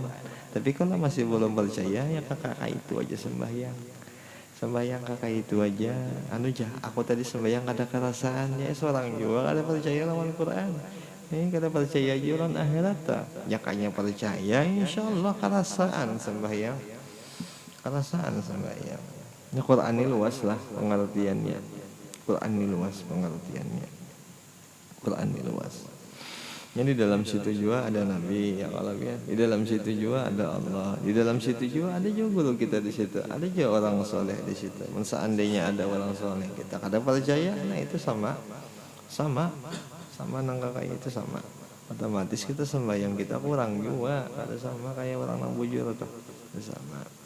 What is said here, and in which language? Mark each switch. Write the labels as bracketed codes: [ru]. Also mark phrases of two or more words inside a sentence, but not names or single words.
[bjn] Tapi kalau masih belum percaya ya kakak itu aja sembahyang kakak itu aja. Aku tadi sembahyang kada kerasaan ya, seorang juga kada percaya lawan Quran. Ini kada percaya juran akhirat tak? Jakanya percaya insyaallah kerasaan sembahyang. Ini Quran ini luas lah pengertiannya. Quran ini luas. Jadi dalam situ juga ada Nabi ya kalau ya. Di dalam situ juga ada Allah. Di dalam situ juga ada juga guru kita di situ. Ada juga orang soleh di situ. Seandainya ada orang soleh kita kada percaya, nah itu sama nang kakak itu sama, otomatis kita sembahyang kita kurang juga, kada sama kayak orang nang bujur tuh, sama.